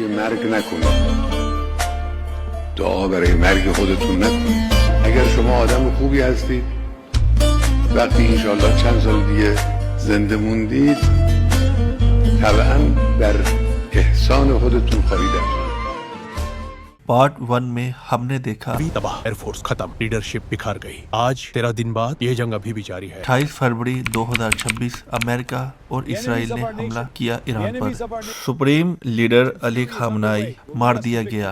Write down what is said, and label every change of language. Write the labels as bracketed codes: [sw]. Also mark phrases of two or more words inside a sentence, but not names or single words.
[fa] مرگ نکنید. دعا برای مرگ خودتون نکنید. اگر شما آدم خوبی هستید، وقتی انشالله چند سال دیگه زنده موندید، طبعا بر احسان خودتون خواهید افزود. [hi] पार्ट 1 में हमने देखा तबाह, एयरफोर्स खत्म, लीडरशिप बिखर गई. आज 13 दिन बाद ये जंग अभी भी जारी है. 28 फरवरी 2026 अमेरिका और इसराइल ने हमला किया ईरान पर. सुप्रीम लीडर अली खामनाई मार दिया गया.